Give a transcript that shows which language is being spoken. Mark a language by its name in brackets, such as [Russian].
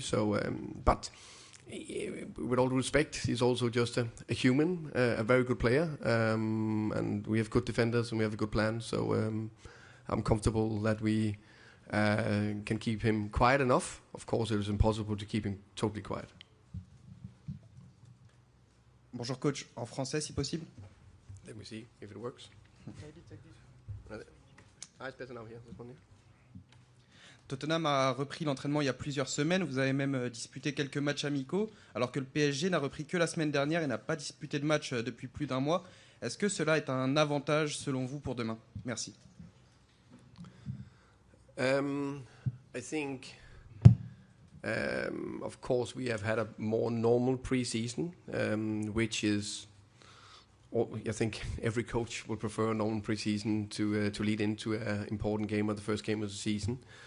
[English] So, but with all due respect, he's also just a human, a very good player, and we have good defenders and we have a good plan. So I'm comfortable that we can keep him quiet enough. Of course, it is impossible to keep him totally quiet. [French] Bonjour coach, en français si possible. [English] Let me see if it works. It's better now here. This one here. [French] Tottenham a repris l'entraînement il y a plusieurs semaines. Vous avez même disputé quelques matchs amicaux, alors que le PSG n'a repris que la semaine dernière et n'a pas disputé de match depuis plus d'un mois. Est-ce que cela est un avantage selon vous pour demain? Merci. [English] I think, of course, we have had a more normal pre-season, which is, I think every coach would prefer a normal pre-season to lead into an important game or the first game of the season.